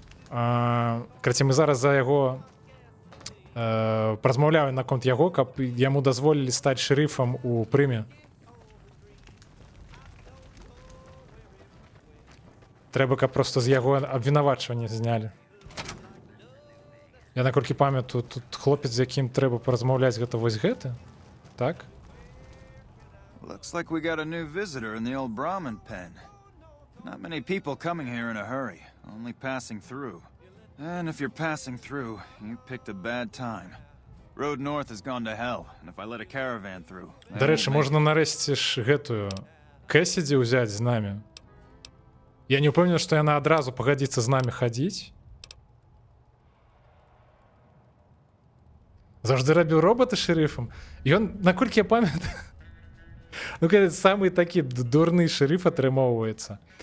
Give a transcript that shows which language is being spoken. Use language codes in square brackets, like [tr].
[be] Карацей, мы зараз за яго празмаўляем наконт яго, каб яму дазволілі стаць шэрыфам у Прыме. Трэба, каб проста з яго абвінавачвання знялі. Я наколькі памятаю, тут хлопец, з якім трэба паразмаўляць, гэта вось гэты, так? [en] Looks like we got a new visitor in the old Brahmin pen. Not many people coming here in a hurry, only passing through. And if you're passing through, you picked a bad time. Road north has gone to hell, and if I let a caravan through... [be] Да рэчы, можна нарэшце ж гэтую Кэссіді ўзяць з намі. Я не ўпэўнены, што яна адразу пагадзіцца з намі хадзіць. Заўжды рабіў робата шэрыфам. Ён, наколькі я памятаю, ну, самы такі дурны шэрыф атрымоўваецца.